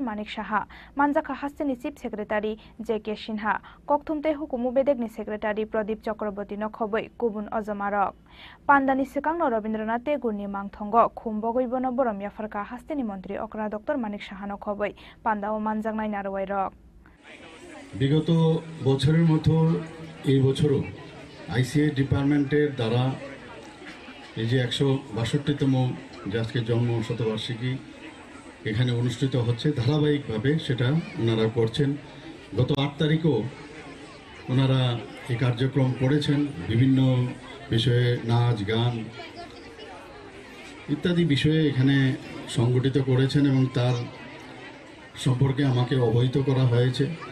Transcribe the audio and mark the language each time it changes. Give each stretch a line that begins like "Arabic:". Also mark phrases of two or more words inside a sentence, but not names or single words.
Kok Borok: Manik Saha manjaka hasteni
English: chief secretary
Kok Borok: J.K. Sinha kokthumte hukumu bedek ni secretary Pradip Chakraborty no khoboi kubun ojamarok pandani sikangno Rabindranath Tagore ni mangthongo khumbogoi bono borom yafarka hasteni mantri okra Dr. Manik Saha no khoboi panda o manjangnai narwairok
Bangla: বিগত বছরের মতো এই বছরও আইসিএ ডিপার্টমেন্টের দ্বারা এই যে 162তম আজকে জন্ম শতবার্ষিকী এখানে অনুষ্ঠিত হচ্ছে ধারাবাহিকভাবে সেটা ওনারা করছেন গত 8 তারিখও ওনারা এই কার্যক্রম করেছেন, বিভিন্ন বিষয়ে নাচ গান ইত্যাদি বিষয়ে এখানে সংগঠিত করেছেন এবং তার সম্পর্কে আমাকে অবহিত করা হয়েছে।